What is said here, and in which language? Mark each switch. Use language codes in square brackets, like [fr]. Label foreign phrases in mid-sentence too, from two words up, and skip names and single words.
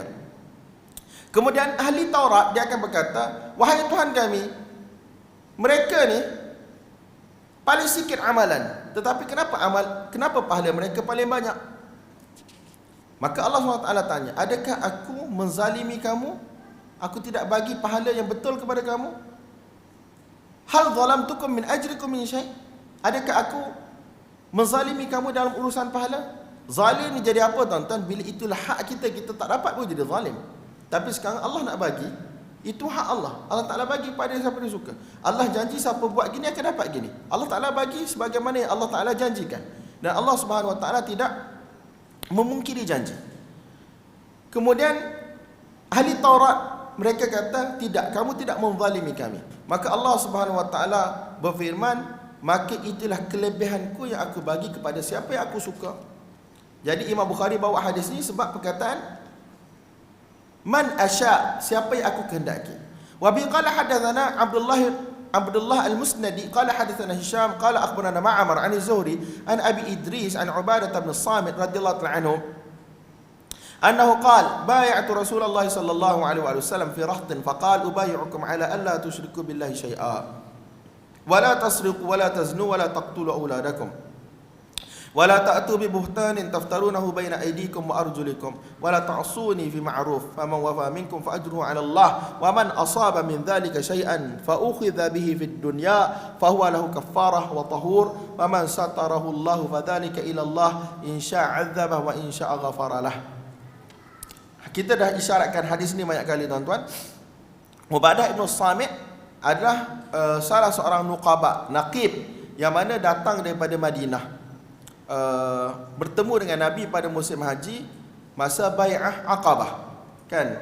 [ms] Kemudian ahli Taurat, dia akan berkata, wahai Tuhan kami, mereka ni paling sikit amalan, tetapi kenapa pahala mereka paling banyak? Maka Allah SWT tanya, adakah aku menzalimi kamu? Aku tidak bagi pahala yang betul kepada kamu? [ar] هل ظلمتكم من أجركم من شيء'? [ms] Adakah aku menzalimi kamu dalam urusan pahala? Zalim ni jadi apa tuan-tuan? Bila itulah hak kita, kita tak dapat pun jadi zalim. Tapi sekarang Allah nak bagi, itu hak Allah. Allah Ta'ala bagi pada siapa dia suka. Allah janji siapa buat gini akan dapat gini. Allah Ta'ala bagi sebagaimana yang Allah Ta'ala janjikan. Dan Allah Subhanahu Wa Ta'ala tidak memungkiri janji. Kemudian ahli Taurat, mereka kata, tidak, kamu tidak menzalimi kami. Maka Allah Subhanahu Wa Ta'ala berfirman, maka itulah kelebihanku yang aku bagi kepada siapa yang aku suka. Jadi Imam Bukhari bawa hadis ni sebab perkataan [ar] من أشاء, [ms] siapa yang aku kehendaki. [ar] وبه قال حدثنا عبد الله المسندي قال حدثنا هشام قال أخبرنا معمر عن الزهري عن أبي إدريس عن عبادة بن الصامت رضي الله عنه أنه قال بايعت رسول الله صلى الله عليه وسلم في رهط فقال أبايعكم على أن لا تشركوا بالله شيئا ولا تسرقوا ولا تزنوا ولا تقتلوا أولادكم ولا تأتوا ببهتان تفترونه بين أيديكم وأرجلكم ولا تعصوني في معروف فمن وفى منكم فأجره على الله ومن أصاب من ذلك شيئا فأخذ به في الدنيا فهو له كفارة وطهور ومن ستره الله فذلك إلى الله إن شاء عذبه وإن شاء غفر له. [ms] Kita dah isyaratkan hadis ni banyak kali tuan-tuan. Ubadah bin Samit adalah salah seorang nuqaba, naqib yang mana datang daripada Madinah. Bertemu dengan Nabi pada musim haji masa bai'ah Aqabah, kan?